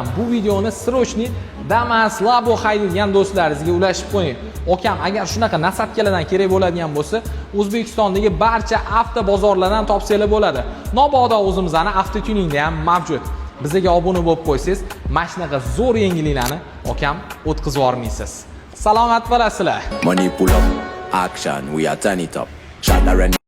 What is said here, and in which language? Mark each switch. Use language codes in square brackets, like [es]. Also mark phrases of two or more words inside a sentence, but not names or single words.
[uz] Bu videoni srochni Damas, Labo haydaydigan do'stlaringizga ulashib qo'ying. Okam, agar shunaqa nasatkalardan kerak bo'ladigan bo'lsa, O'zbekistondagi barcha avto bozorlardan topsanglar bo'ladi. Mabodo o'zimizning avtotuningda ham mavjud. Bizga obuna bo'lib qo'ysangiz, mana shunaqa zo'r yengilliklarni okam o'tkazib yormaysiz. Salomat bo'lasizlar. [en] Money pull up, action, we are turn it up. Shut